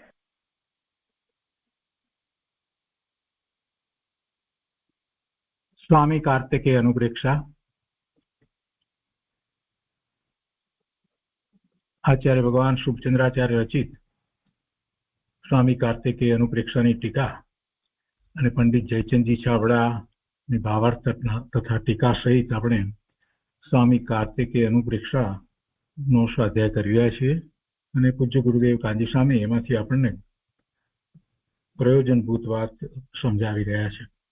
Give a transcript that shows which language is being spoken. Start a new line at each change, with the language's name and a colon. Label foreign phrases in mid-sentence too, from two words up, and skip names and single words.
Gujarati: સ્વામી કાર્તિકેય અનુપ્રેક્ષા આચાર્ય ભગવાન શુભચંદ્રાચાર્ય રચિત સ્વામી કાર્તિકેય अनुप्रेक्षाની ટીકા અને પંડિત જયચંદજી છાબડાની ભાવાર્થ તથા ટીકા સહિત આપણે સ્વામી કાર્તિકેય અનુપ્રેક્ષાનો સ્વાધ્યાય કરી રહ્યા છીએ અને પૂજ્ય ગુરુદેવ કાંજી સ્વામી એમાંથી આપણને પ્રયોજનભૂત વાત સમજાવી રહ્યા છે.